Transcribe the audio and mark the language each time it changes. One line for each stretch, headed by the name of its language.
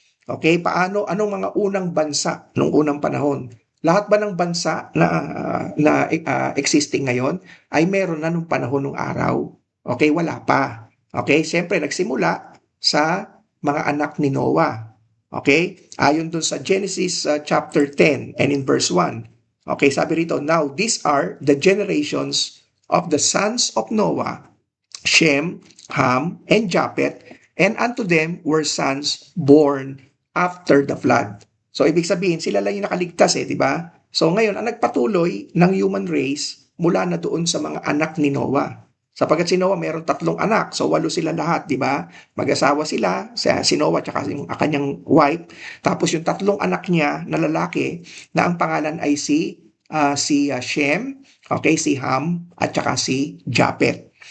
Filipino: Okay, anong mga unang bansa nung unang panahon? Lahat ba ng bansa na existing ngayon ay meron na nung panahon ng araw? Okay, wala pa. Okay, siyempre nagsimula sa mga anak ni Noah. Okay? Ayon dun sa Genesis chapter 10 and in verse 1.
English: Okay,
Filipino: sabi rito,
English: now these are the generations of the sons of Noah, Shem, Ham, and Japheth, and unto them were sons born after the flood.
Filipino: So ibig sabihin, sila lang yung nakaligtas di ba? So ngayon, ang nagpatuloy ng human race mula na doon sa mga anak ni Noah. Sapagkat si Noah mayroon 3 anak, so 8 sila lahat, di ba? Mag-asawa sila, si Noah at yung kanyang wife. Tapos yung 3 anak niya na lalaki, na ang pangalan ay si Shem, okay, si Ham, at saka si Japheth.